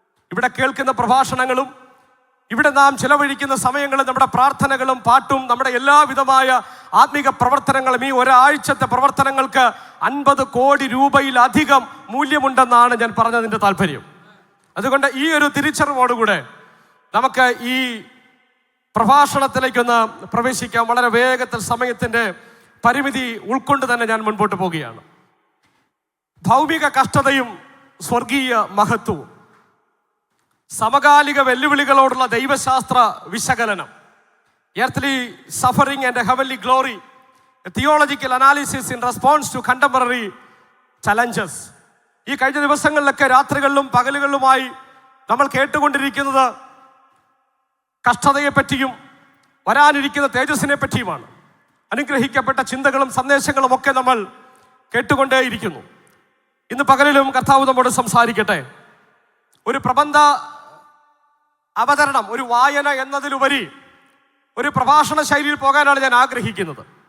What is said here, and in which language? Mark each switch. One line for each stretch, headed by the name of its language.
Malayalam: ഇവിടെ കേൾക്കുന്ന പ്രഭാഷണങ്ങളും ഇവിടെ നാം ചിലവഴിക്കുന്ന സമയങ്ങളും നമ്മുടെ പ്രാർത്ഥനകളും പാട്ടും നമ്മുടെ എല്ലാവിധമായ ആത്മീക പ്രവർത്തനങ്ങളും ഈ ഒരാഴ്ചത്തെ പ്രവർത്തനങ്ങൾക്ക് 50 കോടി രൂപയിലധികം മൂല്യമുണ്ടെന്നാണ് ഞാൻ പറഞ്ഞതിൻ്റെ താല്പര്യം. അതുകൊണ്ട് ഈ ഒരു തിരിച്ചറിവോടുകൂടെ നമുക്ക് ഈ പ്രഭാഷണത്തിലേക്കൊന്ന് പ്രവേശിക്കാം. വളരെ വേഗത്തിൽ സമയത്തിൻ്റെ പരിമിതി ഉൾക്കൊണ്ട് തന്നെ ഞാൻ മുൻപോട്ട് പോവുകയാണ്. ഭൗമിക കഷ്ടതയും സ്വർഗീയ മഹത്വവും, സമകാലിക വെല്ലുവിളികളോടുള്ള ദൈവശാസ്ത്ര വിശകലനം,
English: earthly suffering and heavenly glory, a theological analysis in response to contemporary challenges.
Malayalam: ഈ കഴിഞ്ഞ ദിവസങ്ങളിലൊക്കെ രാത്രികളിലും പകലുകളിലുമായി നമ്മൾ കേട്ടുകൊണ്ടിരിക്കുന്നത് കഷ്ടതയെപ്പറ്റിയും വരാനിരിക്കുന്ന തേജസ്സിനെ പറ്റിയുമാണ്. അനുഗ്രഹിക്കപ്പെട്ട ചിന്തകളും സന്ദേശങ്ങളും ഒക്കെ നമ്മൾ കേട്ടുകൊണ്ടേയിരിക്കുന്നു. ഇന്ന് പകലിലും കർത്താവ് നമ്മോട് സംസാരിക്കട്ടെ. ഒരു പ്രബന്ധ അവതരണം, ഒരു വായന എന്നതിലുപരി ഒരു പ്രഭാഷണ ശൈലിയിൽ പോകാനാണ് ഞാൻ ആഗ്രഹിക്കുന്നത്.